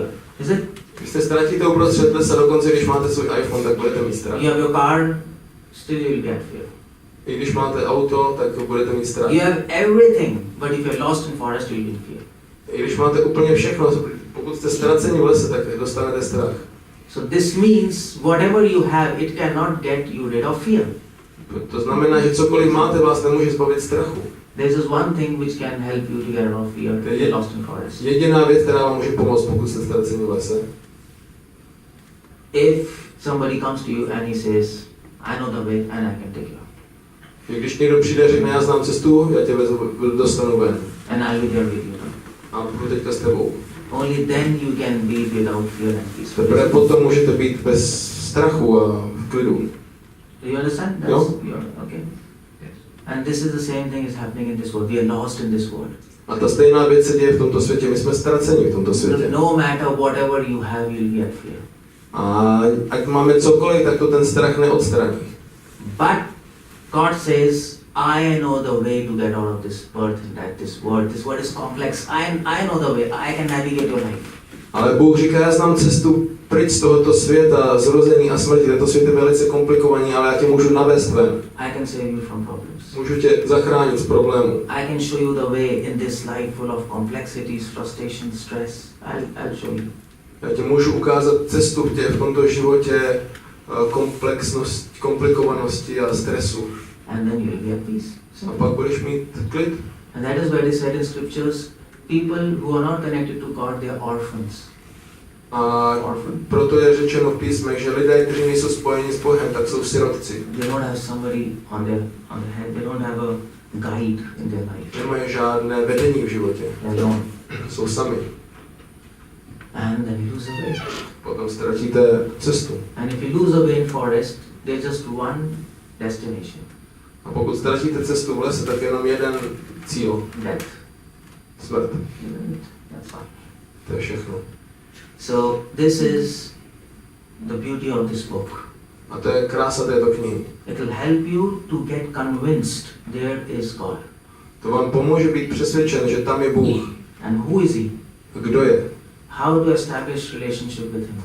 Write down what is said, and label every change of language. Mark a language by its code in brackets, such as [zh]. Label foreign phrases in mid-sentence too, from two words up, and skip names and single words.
[en] Is it? [cs] Když se ztratíte uprostřed lesa, dokonce když máte svůj iPhone, tak budete mít strach. [en] You have your car, still you will be at fear. [cs] I když máte auto, tak budete mít strach. [en] You have everything, but if you are lost in forest, you will be in fear. [cs] I když máte úplně všechno, pokud jste ztraceni v lese, tak dostanete strach. [en] So this means whatever you have, it cannot get you rid of fear. [cs] To znamená, že cokoliv máte, vás nemůže zbavit strachu. [en] There is just one thing which can help you to get rid of fear if you are lost in forest. [cs] Jediná věc, která vám může pomoct, pokud jste ztraceni v lese. [en] If somebody comes to you and he says, I know the way and I can take you out. [cs] Když někdo přijde a řekne, já znám cestu, já tě dostanu ven. [en] And I will be there with you. [cs] A budu teďka s tebou. [en] Only then you can be without fear and peace. [cs] Teprve potom můžete být bez strachu a v klidu. [en] Do you understand? Okay. Yes. And this is the same thing is happening in this world. We are lost in this world. [cs] A ta stejná věc se děje v tomto světě. My jsme ztraceni v tomto světě. [en] No matter whatever you have, you'll be at fear. [cs] A ať máme cokoliv, tak to ten strach neodstraní. [en] But God says, I know the way to get out of this birth and that this world. This world is complex. I know the way. I can navigate your life. [cs] Ale Bůh říká, já znám cestu pryč z tohoto světa, zrození a smrti. Tento svět je velice komplikovaný, ale já tě můžu navést ven. [en] I can save you from problems. [cs] Můžu tě zachránit z problémů. [en] I can show you the way in this life full of complexities, frustration, stress. I'll show you. [cs] Já ti můžu ukázat cestu v tomto životě komplikovanosti a stresu. [en] And then you'll be at peace. [cs] A pak budeš mít klid. [en] And that is why it is said in scriptures, people who are not connected to God, they are orphans. [cs] A proto je řečeno v písmech, že lidé, kteří nejsou spojeni s Bohem, tak jsou sirotci. [en] They don't have somebody on their head. They don't have a guide in their life. [cs] Nemají žádné vedení v životě. [en] They're alone. [cs] Jsou sami. [en] And then you lose the way. [cs] Potom ztratíte cestu. [en] And if you lose the way in forest, there's just one destination. [cs] A pokud ztratíte cestu v lese, tak jenom jeden cíl. [en] Death. [cs] Smrt. [en] That's all. [cs] To je všechno. [en] So this is the beauty of this book. [cs] A to je krása této knihy. [en] It will help you to get convinced there is God. [cs] To vám pomůže být přesvědčen, že tam je Bůh. [en] And who is he? [cs] Kdo je? [en] How to establish relationship with him?